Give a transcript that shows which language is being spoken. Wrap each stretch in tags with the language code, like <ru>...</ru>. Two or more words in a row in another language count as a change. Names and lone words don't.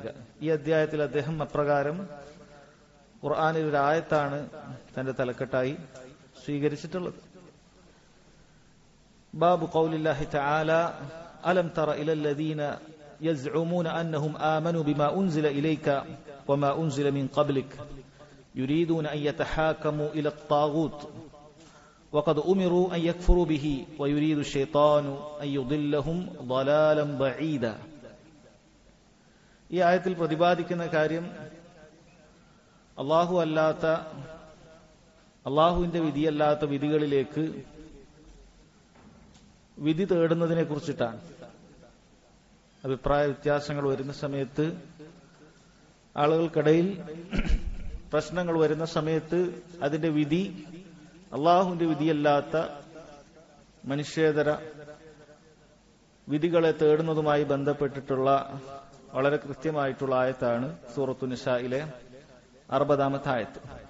<ml>ഈ അധ്യായത്തിൽ അദ്ദേഹം അപ്രകാരം ഖുർആനിൽ ഒരു ആയത്താണ് തന്റെ തലക്കെട്ടായി സ്വീകരിച്ചിട്ടുള്ളത്.</ml> <ar>باب قول الله تعالى ألم تر إلى الذين يزعمون أنهم آمنوا بما أنزل إليك وما أنزل من قبلك يريدون أن يتحاكموا إلى الطاغوت وقد أمروا أن يكفروا به ويريد الشيطان أن يضلهم ضلالا بعيدا.</ar> <ml>ഈ ആയത്തിൽ പ്രതിപാദിക്കുന്ന കാര്യം അള്ളാഹുവിന്റെ വിധിയല്ലാത്ത വിധികളിലേക്ക് വിധി തേടുന്നതിനെ കുറിച്ചിട്ടാണ്. അഭിപ്രായ വ്യത്യാസങ്ങൾ വരുന്ന സമയത്ത്, ആളുകൾക്കിടയിൽ പ്രശ്നങ്ങൾ വരുന്ന സമയത്ത് അതിന്റെ വിധി അള്ളാഹുവിന്റെ വിധിയല്ലാത്ത മനുഷ്യേതര വിധികളെ തേടുന്നതുമായി ബന്ധപ്പെട്ടിട്ടുള്ള വളരെ കൃത്യമായിട്ടുള്ള ആയത്താണ് സൂറത്തു നിസായിലെ 60-ാമത്തെ ആയത്ത്.</ml>